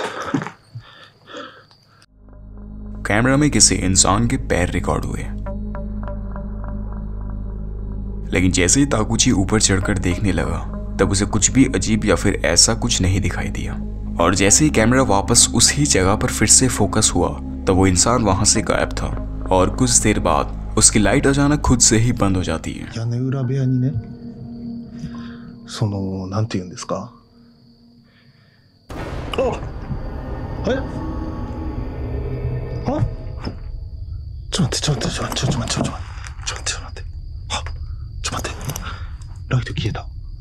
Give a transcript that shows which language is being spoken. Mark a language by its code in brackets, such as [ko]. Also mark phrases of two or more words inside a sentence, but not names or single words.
[hi] कैमरा में किसी इंसान के पैर रिकॉर्ड हुए, लेकिन जैसे ही ताकुची ऊपर चढ़कर देखने लगा तब उसे कुछ भी अजीब या फिर ऐसा कुछ नहीं दिखाई दिया। और जैसे ही कैमरा वापस उसी जगह पर फिर से फोकस हुआ तब वो इंसान वहां से गायब था और कुछ देर बाद उसकी लाइट अचानक खुद से ही बंद हो जाती है। [ja] 屋根裏部屋にね、そのなんて言うんですか。あ、え？あ？ちょっと待って、ちょっと待って、ちょっと待って、ちょっと待って、ちょっと待って、あ、ちょっと待って、ライト消えた。